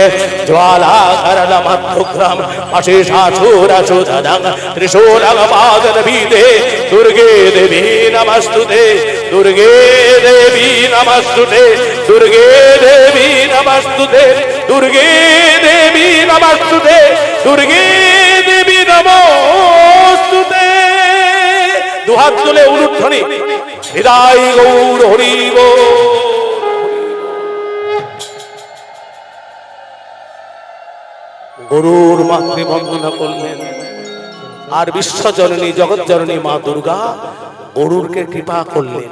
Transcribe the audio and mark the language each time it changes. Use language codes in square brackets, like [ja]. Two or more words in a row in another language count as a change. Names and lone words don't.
[sa] ज्वालाकरलमध्युग्रम् अशेषाशूरशूदनं त्रिशूलपादनभीते दुर्गे देवी नमस्तुते। दुर्गे देवी नमस्तुते। दुर्गे देवी नमस्तुते। दुर्गे देवी नमस्तुते। दुर्गे देवी नमस्तुते। [bn] দুহাত তুলে উলুধ্বনি হৃদয় গৌর হরি বল। গরুর মাতৃবন্দনা করলেন আর বিশ্বজননী জগৎজননী মা দুর্গা গরুরকে কৃপা করলেন।